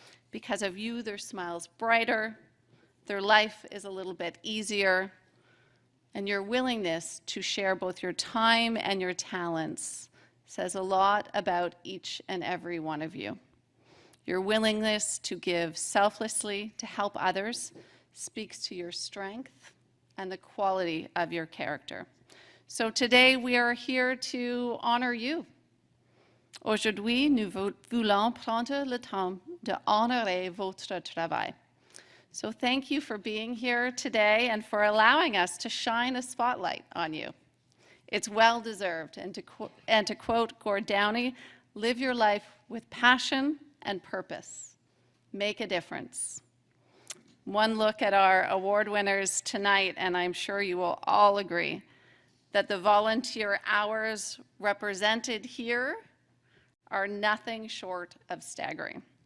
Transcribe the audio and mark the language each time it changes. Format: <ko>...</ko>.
<en>Because of you, their smile's brighter, their life is a little bit easier, and your willingness to share both your time and your talents says a lot about each and every one of you. Your willingness to give selflessly to help others speaks to your strength and the quality of your character. So today we are here to honor you.</en> <fr>Aujourd'hui, nous voulons prendre le temps de honorer votre travail.</fr> <en>So thank you for being here today and for allowing us to shine a spotlight on you. It's well deserved, and to quote Gord Downey, live your life with passion and purpose. Make a difference. One look at our award winners tonight, and I'm sure you will all agree that the volunteer hours represented here are nothing short of staggering.</en>